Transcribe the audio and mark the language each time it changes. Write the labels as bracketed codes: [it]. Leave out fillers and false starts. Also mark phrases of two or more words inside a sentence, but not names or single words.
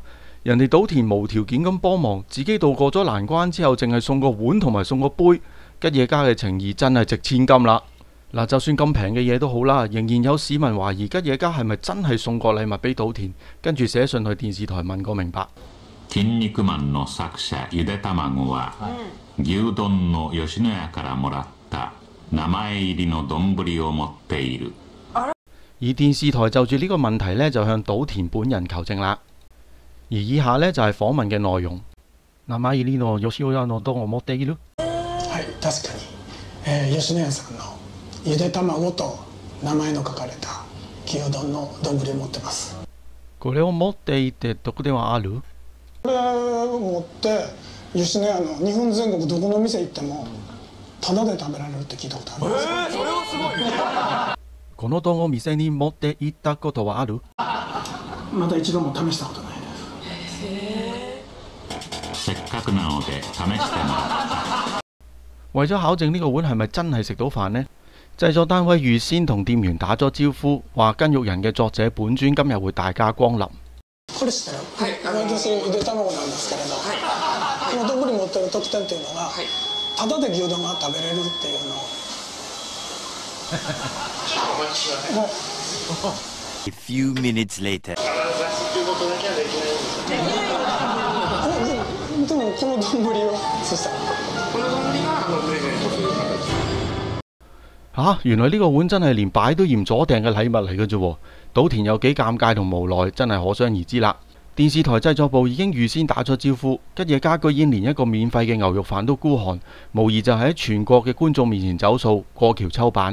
[yue] 人哋島田無條件咁幫忙，自己渡過咗難關之後，淨係送個碗同埋送個杯，吉野家嘅情義真係值千金啦。嗱，就算咁平嘅嘢都好啦，仍然有市民懷疑吉野家係咪真係送過禮物俾島田，跟住寫信去電視台問個明白。 [ja] 筋肉マンの作者ゆで卵は牛丼の吉野家からもらった名前入りの丼を持っている。 [yue] 而電視台就住呢個問題呢，就向島田本人求證啦。而以下呢，就係訪問嘅內容。 [ja] 名前入りの吉野家の丼を持っている。はい、確かに、吉野家さんのゆで卵と名前の書かれた牛丼の丼を持ってます。これを持っていて特典はある？これを持って、 吉野家の日本全国どこの店行ってもタダで食べられるって聞いたことあるんですよ。それはすごい。この丼を店に持って行ったことはある？まだ一度も試したことないです。せっかくなので試してもらった。 [yue] 為咗考證呢個碗係咪真係食到飯呢？製作單位預先同店員打咗招呼，話筋肉人嘅作者本尊今日會大駕光臨。 [ja] これしたよ。私ゆで卵なんですけれど、この丼に持ってる特典っていうのが、タダで牛丼が食べれるっていうのを。 [en] A few minutes later. [ja] でもこの丼をそしたらこの丼がプレゼントするから。 [yue] 原來呢個碗真係連擺都嫌咗訂嘅禮物嚟嘅啫喎！島田有幾尷尬同無奈，真係可想而知啦。電視台製作部已經預先打咗招呼，吉野家居然連一個免費嘅牛肉飯都孤寒，無疑就係喺全國嘅觀眾面前走數，過橋抽板。